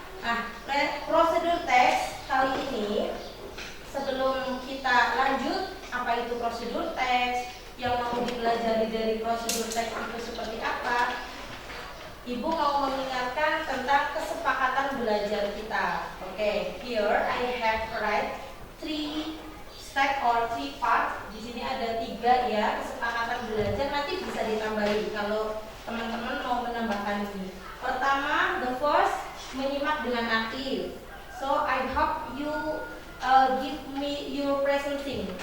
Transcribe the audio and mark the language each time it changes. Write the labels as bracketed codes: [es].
[id] Nah, procedural text kali ini, sebelum kita lanjut apa itu procedural text, yang mau dipelajari dari procedural text itu seperti apa, Ibu mau mengingatkan tentang kesepakatan belajar kita. [en] Oke, here I have write 3 stack or 3 part. [id] Di sini ada 3 ya kesepakatan belajar. Nanti bisa ditambahi kalau teman-teman mau menambahkan ini. Pertama, the first, menyimak dengan aktif. [en] So I hope you give me your presenting.